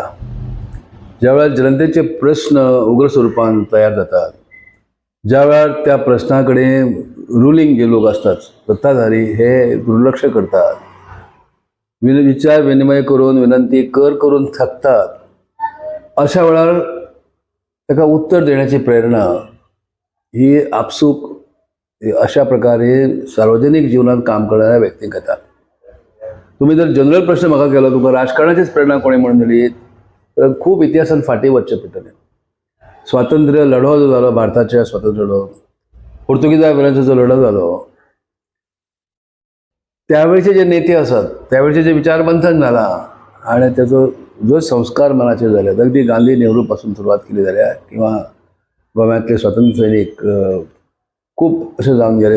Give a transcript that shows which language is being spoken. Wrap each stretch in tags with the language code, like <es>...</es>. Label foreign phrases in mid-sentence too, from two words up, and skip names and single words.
<kok>ज्या वेळार जनतेचे प्रश्न उग्र स्वरूपान तयार जातात, ज्या वेळार त्या प्रश्ना कडेन रुलींग जे लोक असतात, सत्ताधारी, हे दुर्लक्ष करतात, विचार विनिमय करून विनंती करून थकतात, अशा वेळार ताका उत्तर देण्याची प्रेरणा ही आपसूक अशा प्रकारे सार्वजनिक जीवनात काम करणाऱ्या व्यक्तींक येता. तुम्ही जर जनरल प्रश्न म्हाका केलो, तुका राजकारणाचीच प्रेरणा कोणी म्हणून दिली, तर खूप इतिहासान फाटी वचचें पडटलें. स्वातंत्र्य लढो जो जालो, भारताच्या स्वातंत्र्य लढो, पोर्तुगीजा विरोधात जो लढो जालो, त्यावेळचे जे नेते असतात, त्यावेळचे जे विचारमंथन झाला आणि त्याचो जो संस्कार मनाचेर जाले, अगदी गांधी नेहरू पासून सुरवात केली जाल्यार किंवा गोव्यातले स्वातंत्र्य सैनीक खूप असे जावन गेले.</kok>